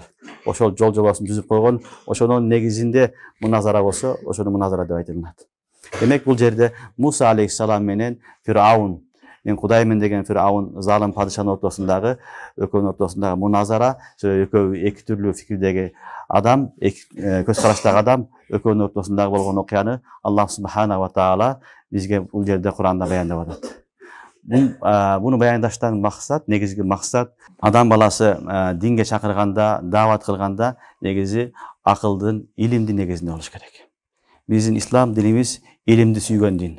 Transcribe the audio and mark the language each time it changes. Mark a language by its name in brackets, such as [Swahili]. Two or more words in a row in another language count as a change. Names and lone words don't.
[Kyrgyz] Ошол жол жобосун түзүп койгон, ошонун негизинде муназара болсо, ошону муназара деп айтылат. Демек бул жерде Муса алейхисалам менен Фираун, мен Кудаймын деген Фираун залым падышанын ортосундагы, экөөнүн ортосундагы муназара, экөө эки түрлүү фикирдеги адам, көз караштагы адам, экөөнүн ортосундагы болгон окуяны Аллах [Arabic] سبحانه وتعالى [Kyrgyz] бизге бул жерде Куранда баяндап атат. Буну баяндаштан максат, негизги максат, адам баласы динге чакырганда, дават кылганда негизи акылдын, илимдин негизинде болуш керек. Биздин ислам динибиз илимди сүйгөн дин.